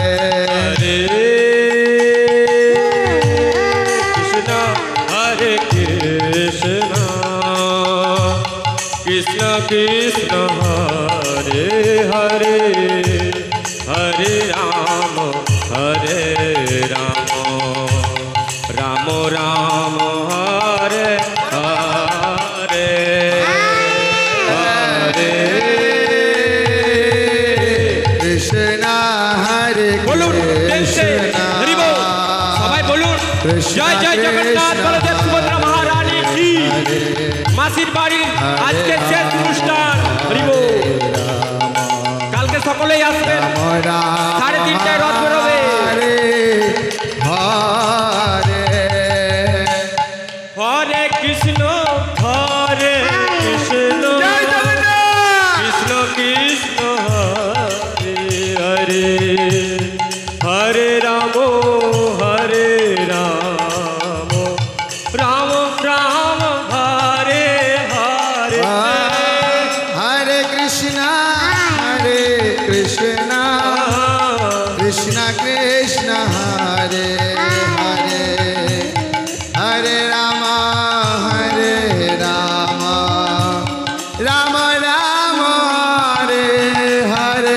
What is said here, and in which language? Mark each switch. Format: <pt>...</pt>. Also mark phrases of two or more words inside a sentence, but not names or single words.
<sa>Krishna Krishna Hare Hare Hare Rama Hare Rama Rama Rama Hare Hare Hare Krishna Hare</sa> <bn>bolun</bn> <sa>Krishna</sa> <bn>হরি বল সবাই বলুন জয় জয় জগন্নাথ বলদেব সুভদ্রা মহারানী কি মাসির বাড়ির আজকে শেষ অনুষ্ঠান হরি বল কালকে সকলেই আসবেন 3:30টায় রথ বেরোবে</bn> <sa>Hare Hare হরে কৃষ্ণ হরে কৃষ্ণ</sa> <bn>জয় জগন্নাথ</bn> <sa>কৃষ্ণ কৃষ্ণ হরে হরে হরে রাম হরে রাম রাম রাম হরে হরে Hare Krishna Krishna Krishna Hare Hare Hare Rama Rama Rama Hare Hare</sa>